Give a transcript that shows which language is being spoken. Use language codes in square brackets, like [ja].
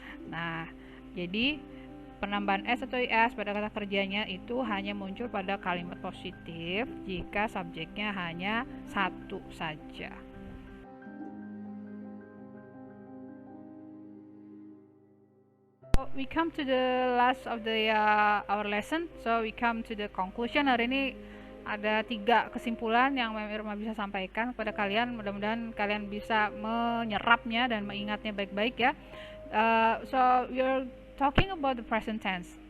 [id] Nah, jadi penambahan s atau is pada kata kerjanya itu hanya muncul pada kalimat positif jika subjeknya hanya satu saja. [en] We come to the last of the our lesson, so we come to the conclusion. [id] Hari ini ada 3 kesimpulan yang Mem Irma bisa sampaikan kepada kalian. Mudah-mudahan kalian bisa menyerapnya dan mengingatnya baik-baik ya. [en] So we're talking about the present tense.